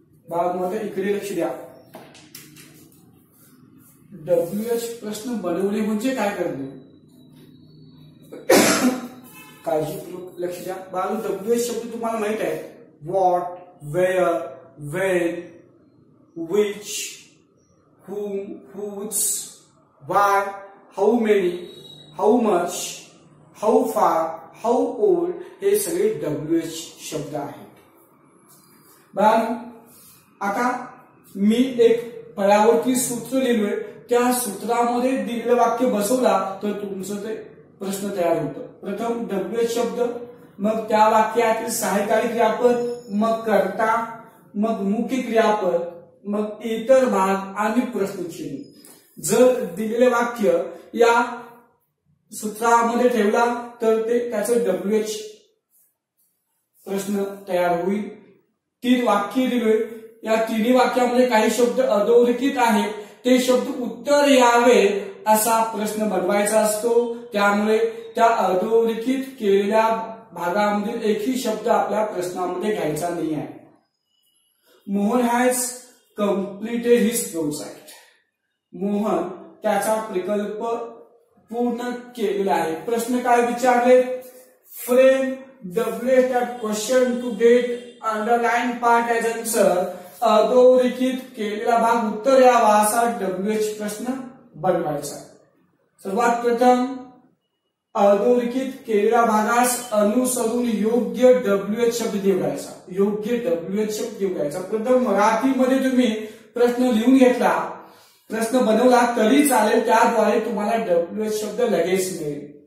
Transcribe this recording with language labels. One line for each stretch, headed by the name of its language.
Marathi: बाळांनो इकडे लक्ष द्या. WH प्रश्न बनवणे म्हणजे काय करणे, काळजीपूर्वक लक्ष द्या. बाळांनो WH शब्द तुम्हाला माहित आहे.
English: what, where, when, which, whom, whose, why, how many, how much, how far, how old
Marathi: हे सगळे WH शब्द आहेत. बाळांनो आता मी एक फळ्यावरती सूत्र लिहिलोय, त्या सूत्रामध्ये दिलेलं वाक्य बसवला तर तुमचं ते प्रश्न तयार होतं. प्रथम WH शब्द, मग त्या वाक्यातील सहाय्यकारी क्रियापद, मग कर्ता, मग मुख्य क्रियापद, मग इतर भाग आणि प्रश्नचिन्ह. जर दिलेले वाक्य या सूत्रामध्ये ठेवला तर ते त्याचं WH प्रश्न तयार होईल. 3 वाक्य दिलोय, या तिन्ही वाक्यामध्ये काही शब्द अधोरेखित आहेत, ते शब्द उत्तर यावे असा प्रश्न बनवायचा असतो. त्यामुळे त्या अधोरेखित केलेल्या भागामधील एकही शब्द आपल्या प्रश्नामध्ये घ्यायचा नाही आहे. Mohan
English: Has completed his project.
Marathi: Mohan त्याचा प्रकल्प पूर्ण केलेला आहे. प्रश्न काय विचारले,
English: Frame WH that question to get underlined part as answer.
Marathi: अधोरेखित केलेला भाग उत्तर यावा असा WH प्रश्न बनवायचा. सर्वात प्रथम अधोरेखित केलेल्या भागास अनुसरून योग्य WH शब्द निवडायचा. योग्य WH शब्द निवडायचा. प्रथम मराठीमध्ये तुम्ही प्रश्न लिहून घेतला, प्रश्न बनवला तरी चालेल, त्याद्वारे तुम्हाला WH शब्द लगेच मिळेल.